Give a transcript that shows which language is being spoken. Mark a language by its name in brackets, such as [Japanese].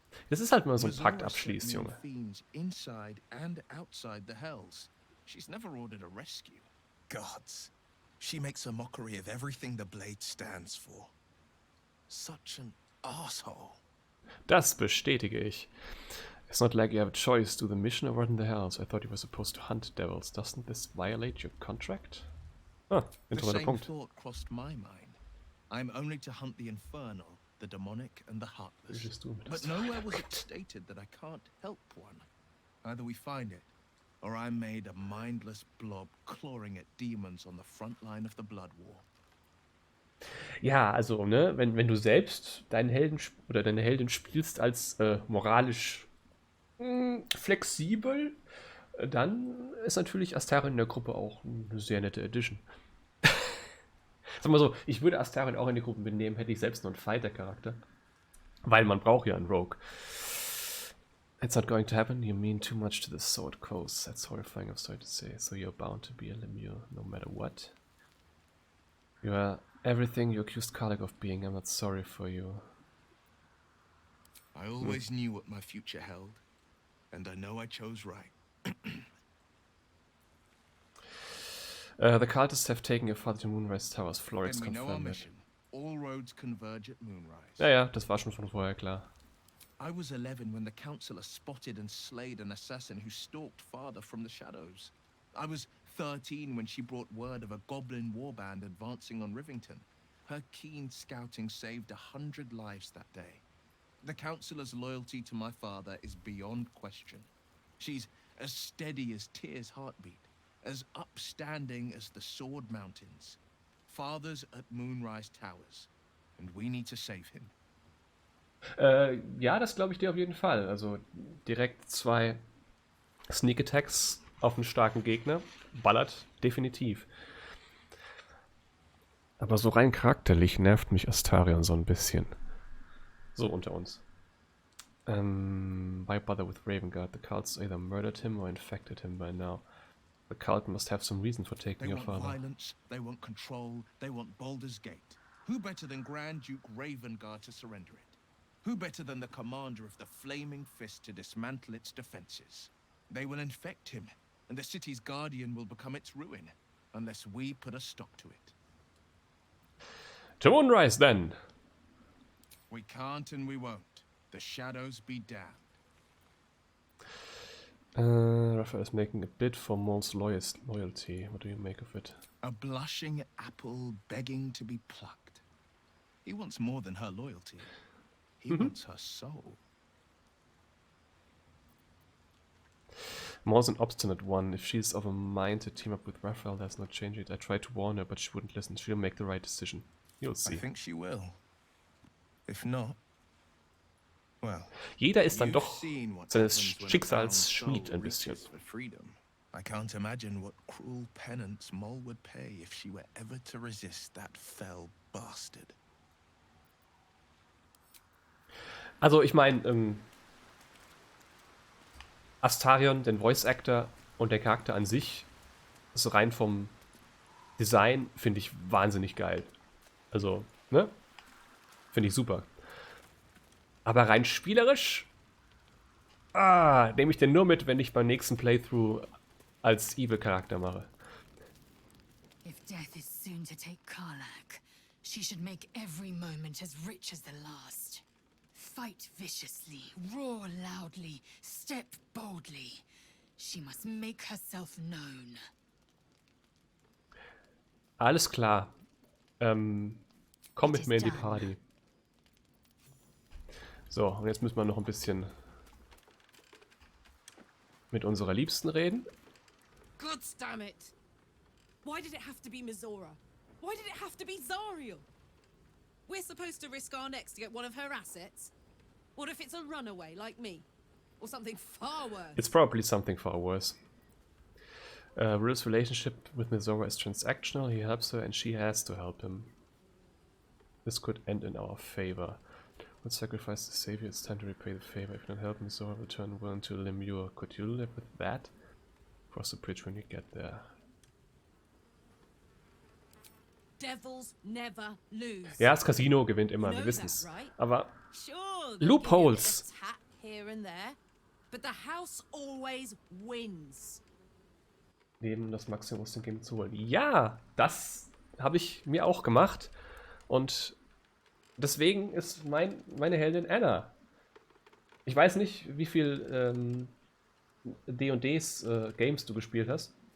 [German] Das ist halt mal so ein Pakt abschließt, Junge. [English] Inside and outside the hells. She's never ordered a rescue. Gods. She makes a mockery of everything the blade stands for. Such an asshole. [German] Das bestätige ich. [English] It's not like you have a choice. Do the mission or rot in the hells. I thought you were supposed to hunt devils. Doesn't this violate your contract? [German] Ah, interessanter Punkt. [English] The same thought crossed my mind. I'm only to hunt the infernal, the demonic and the heartless. But nowhere was it stated that I can't help one. Either we find it, or I'm made a mindless blob clawing at demons on the front line of the blood war. [German] Ja, also, ne, wenn du selbst deinen Helden oder deine Heldin spielst als moralisch flexibel, dann ist natürlich Astarion in der Gruppe auch eine sehr nette Addition. Sag mal so, ich würde Astarion auch in die Gruppe mitnehmen, hätte ich selbst nur einen Fighter-Charakter. Weil man braucht ja einen Rogue. [English] It's not going to happen. You mean too much to the Sword Coast. That's horrifying, I'm sorry to say. So you're bound to be a lemure, no matter what. You are everything you accused Karlach of being. I'm not sorry for you. I always knew what my future held, and I know I chose right. The cultists have taken your father to Moonrise Towers. Florix Then we know our confirmed it. mission. All roads converge at Moonrise. [German] Ja, ja, das war schon von vorher klar. [English] I was 11 when the Councillor spotted and slayed an assassin who stalked father from the shadows. I was 13 when she brought word of a goblin warband advancing on Rivington. Her keen scouting saved 100 lives that day. The Councillor's loyalty to my father is beyond question. She's as steady as Tyr's heartbeat, as upstanding as the Sword Mountains. Father's at Moonrise Towers, and we need to save him. [German] Ja, das glaube ich dir auf jeden Fall. Also direkt 2 Sneak Attacks auf einen starken Gegner. Ballert definitiv. Aber so rein charakterlich nervt mich Astarion so ein bisschen. So unter uns. [English] Why bother with Ravengard? The cults either murdered him or infected him by now. The cult must have some reason for taking your father. They want violence, they want control, they want Baldur's Gate. Who better than Grand Duke Ravengard to surrender it? Who better than the commander of the Flaming Fist to dismantle its defenses? They will infect him, and the city's guardian will become its ruin, unless we put a stop to it. To Moonrise, then! We can't and we won't. The shadows be damned. Raphael is making a bid for Maul's loyalty. What do you make of it? A blushing apple begging to be plucked. He wants more than her loyalty. He wants her soul. Maul's an obstinate one. If she's of a mind to team up with Raphael, there's no change it. I tried to warn her, but she wouldn't listen. She'll make the right decision. You'll see. I think she will. If not, well, [German] jeder ist dann doch seines Schicksals Schmied ein bisschen. [English] I can't imagine what cruel penance Maul would pay if she were ever to resist that fell bastard. [German] Also ich meine, Astarion, den Voice Actor und der Charakter an sich, so rein vom Design, finde ich wahnsinnig geil. Also, ne? Finde ich super. Aber rein spielerisch, nehme ich den nur mit, wenn ich beim nächsten Playthrough als Evil-Charakter mache. [English] If death is soon to take Karlach, she should make every moment as rich as the last. Fight viciously, roar loudly, step boldly. She must make herself known. [German] Alles klar. Komm mit mir in die Party. So, und jetzt müssen wir noch ein bisschen mit unserer Liebsten reden. [English] God damn it! Why did it have to be Mizora? Why did it have to be Zariel? We're supposed to risk our necks to get one of her assets? What if it's a runaway like me? Or something far worse? It's probably something far worse. Will's relationship with Mizora is transactional. He helps her and she has to help him. This could end in our favor. Would sacrifice the savior, it's time to repay the favor. If you don't help Mizora, will turn Will into a lemure. Could you live with that? Cross the bridge when you get there. Devils never lose. [German] Ja, das Casino gewinnt immer, wir wissen es. Aber Loopholes. [English] Here and there, but the house always wins. [German] Nehmen das Maximum aus dem Game zu holen. Ja, das habe ich mir auch gemacht. Und deswegen ist meine Heldin Anna. Ich weiß nicht, wie viel D&Ds Games du gespielt hast.